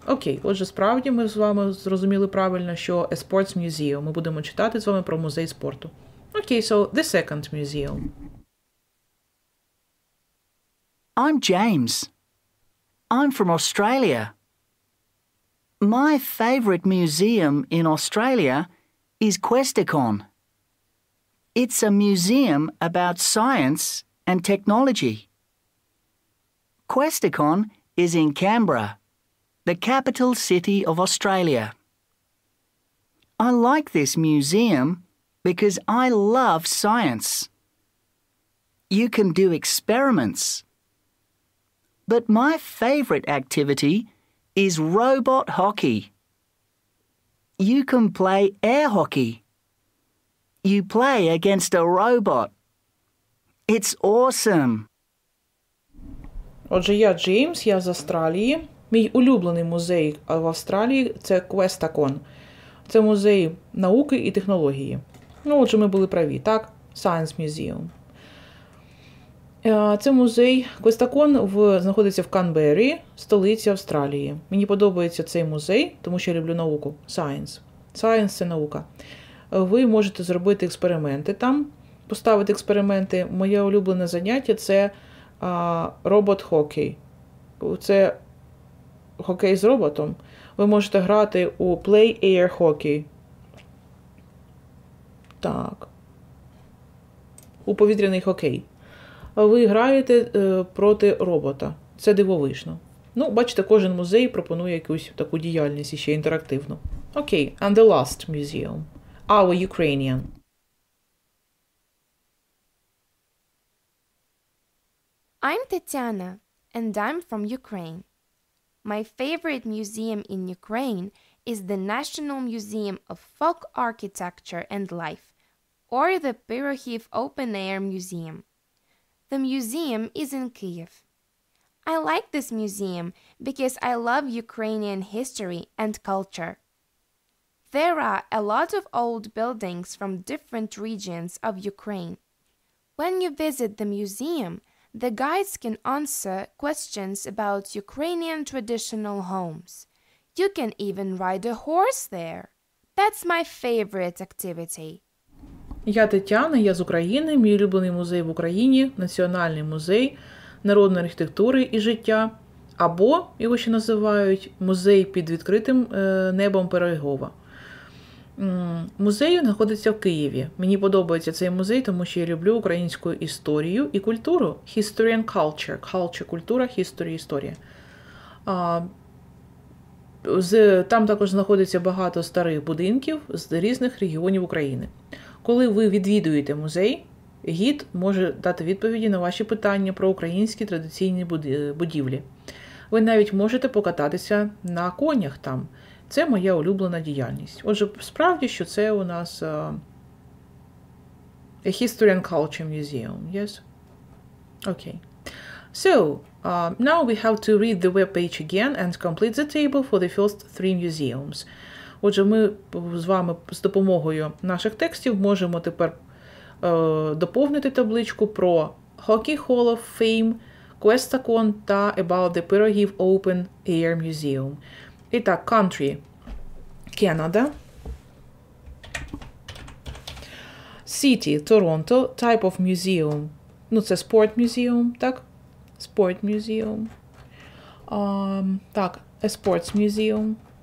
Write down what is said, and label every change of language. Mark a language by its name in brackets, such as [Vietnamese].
[Ukrainian] Окей, отже, справді ми з вами зрозуміли правильно, що [English] a sports museum. [Ukrainian] Ми будемо читати з вами про музей спорту. [English] Окей, so the second museum. I'm James. I'm from Australia. My favourite museum in Australia is Questacon. It's a museum about science and technology. Questacon is in Canberra, the capital city of Australia. I like this museum because I love science. You can do experiments. But my favourite activity is robot hockey. You can play air hockey. You play against a robot. It's awesome. [Ukrainian] Отже, я Джеймс, я з Австралії. Мій улюблений музей в Австралії – це Questacon. Це музей науки і технології. Ну, отже, ми були праві, так? [English] Science Museum. [Ukrainian] Це музей Questacon знаходиться в Канберрі, столиці Австралії. Мені подобається цей музей, тому що я люблю науку. Science. Science – це наука. Ви можете зробити експерименти там, поставити експерименти. Моє улюблене заняття – це робот-хокей. Це хокей з роботом. Ви можете грати у Play Air Hockey. Так. У повітряний хокей. Ви граєте проти робота. Це дивовижно. Ну, бачите, кожен музей пропонує якусь таку діяльність ще інтерактивну. [English] Окей, and the last museum. Our Ukrainian. I'm Tatiana, and I'm from Ukraine. My favorite museum in Ukraine is the National Museum of Folk Architecture and Life, or the Pyrokhiv Open Air Museum. The museum is in Kyiv. I like this museum because I love Ukrainian history and culture. There are a lot of old buildings from different regions of Ukraine. When you visit the museum, the guides can answer questions about Ukrainian traditional homes. You can even ride a horse there. That's my favorite activity. [Ukrainian] Я Тетяна, я з України. Мій улюблений музей в Україні – Національний музей народної архітектури і життя, або його ще називають музей під відкритим небом Пирогова. Музей знаходиться в Києві. Мені подобається цей музей, тому що я люблю українську історію і культуру. [English] History and culture. [Ukrainian] Culture – культура, history – історія. Там також знаходиться багато старих будинків з різних регіонів України. Коли ви відвідуєте музей, гід може дати відповіді на ваші питання про українські традиційні будівлі. Ви навіть можете покататися на конях там. Це моя улюблена діяльність. Отже, справді, що це у нас [English] a History and Culture Museum, yes? Okay. So, now we have to read the web page again and complete the table for the first three museums. [Ukrainian] Отже, ми з вами з допомогою наших текстів можемо тепер доповнити табличку про Hockey Hall of Fame, Questacon та About the Пирогів Open Air Museum. І так, country – Canada. [English] City – Toronto. Type of museum – ну, це sport museum, так? Sport museum. Так, a sports museum.